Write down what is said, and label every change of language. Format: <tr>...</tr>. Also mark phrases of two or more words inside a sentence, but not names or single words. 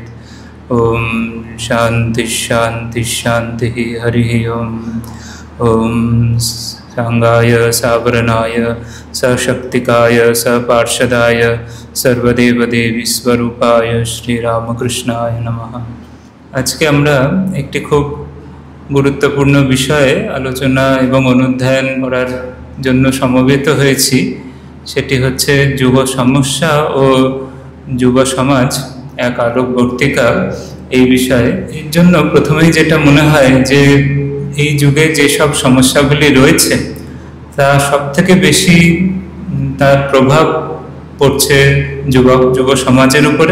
<sa>ॐ शान्ति शान्ति शान्तिः। हरिः ॐ। ॐ सांगाय सावरणाय सशक्तिकाय सपार्षदाय सर्वदेवदेवी स्वरूपाय श्रीरामकृष्णाय नमः।</sa> <bn>আজকে আমরা একটি খুব গুরুত্বপূর্ণ বিষয়ে আলোচনা এবং অনুধ্যান করার জন্য সমবেত হয়েছি, সেটি হচ্ছে যুব সমস্যা ও যুব সমাজ এক আলোকবর্তিকা। এই বিষয়ে এর জন্য প্রথমেই যেটা মনে হয় যে এই যুগে যেসব সমস্যাগুলি রয়েছে তা সবথেকে বেশি তার প্রভাব পড়ছে যুব সমাজের উপরে।</bn>